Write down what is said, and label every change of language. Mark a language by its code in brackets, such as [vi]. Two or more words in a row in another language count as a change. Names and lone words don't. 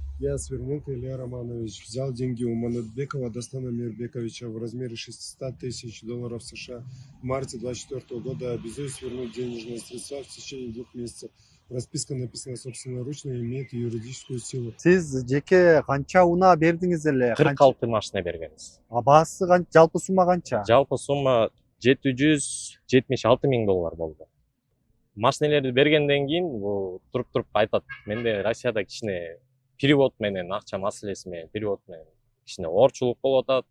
[ru] Я, Сверненко Илья Романович, взял деньги у Манатбекова Дастана Мирбековича в размере $600 000 США в марте 2024 года. Обязуюсь вернуть денежные средства в течение 2 месяцев. Расписка написана собственноручно и имеет юридическую силу. [ky] Siz жеке канча унаа бердиңиз эле? 46 машина бергенбиз. Баасы жалпы сумма канча? Жалпы сумма $776 000 болду. Машинелерди бергенден кийин бул туруп айтат. Менде Россияда кичине перевод менен акча маселеси менен перевод менен кичине оорчулук болуп атат.